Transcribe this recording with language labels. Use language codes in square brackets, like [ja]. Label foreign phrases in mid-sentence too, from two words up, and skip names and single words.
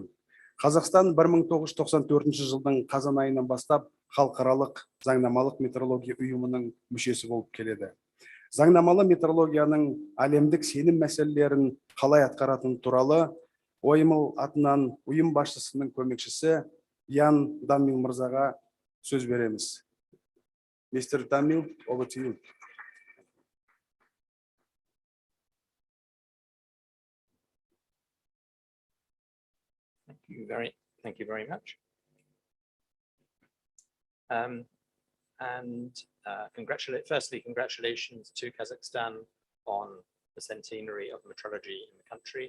[kk] Қазақстан 1994 жылдың қазан айынан бастап халықаралық заңнамалық метрология ұйымының мүшесі болып келеді. Заңнамалы метрологияның әлемдік сенім мәселелерін қалай атқаратын туралы OML атынан ұйым басшысының көмекшісі Ян Данмил мырзаға сөз береміз. [en] Mr. Данмил, over to you. Thank you very much. Firstly, congratulations to Kazakhstan on the centenary of metrology in the country.